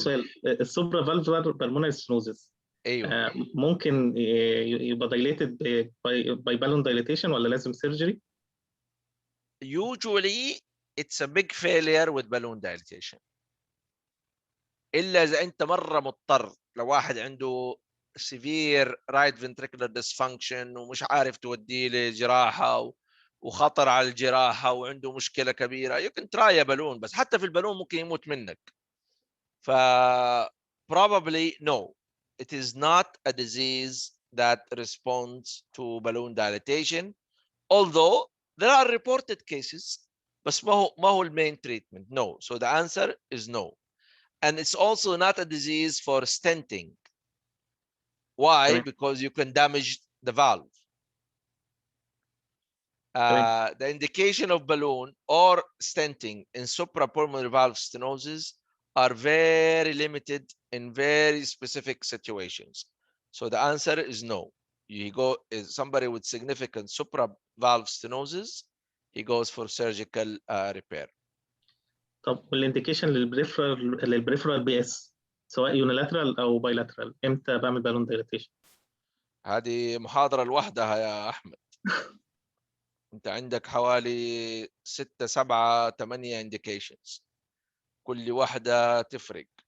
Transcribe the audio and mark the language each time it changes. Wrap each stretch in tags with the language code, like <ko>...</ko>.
<ar>سؤال،</ar> <en>السوبرا فالفولار بالمونري ستينوزس</en> <ar>ايوه. ممكن يبقى</ar> <en>dilated by balloon dilatation</en> <ar>ولا لازم</ar> <en>Surgery? usually it's a big failure with balloon dilatation،</en> <ar>الا اذا انت مره مضطر. لو واحد عنده</ar> <en>severe right ventricular dysfunction</en> <ar>ومش عارف توديه لجراحه وخطر على الجراحه وعنده مشكله كبيره،</ar> <en>you can try a balloon،</en> <ar>بس حتى في البالون ممكن يموت منك.</ar> <en>ف probably no, it is not a disease that responds to balloon dilatation, although there are reported cases.</en> <ar>بس ما هو المين treatment.</ar> <en>No, so the answer is no. And it's also not a disease for stenting. Why?</en> <ar>تمام.</ar> <en>Because you can damage the valve. The indication of balloon or stenting in suprapulmonary valve stenosis are very limited in very specific situations. So the answer is no. You go is somebody with significant supravalve stenosis, he goes for surgical repair.</en> <ar>طب</ar> <en>والانديكيشن للبريفرال P S</en> <ar>سواء</ar> <en>unilateral او bilateral,</en> <ar>امتى بعمل</ar> <en>Balloon dilatation?</en> <ar>هذه محاضرة لوحدها يا أحمد. أنت عندك حوالي 6 7 8 indications، كل واحدة تفرق.</ar>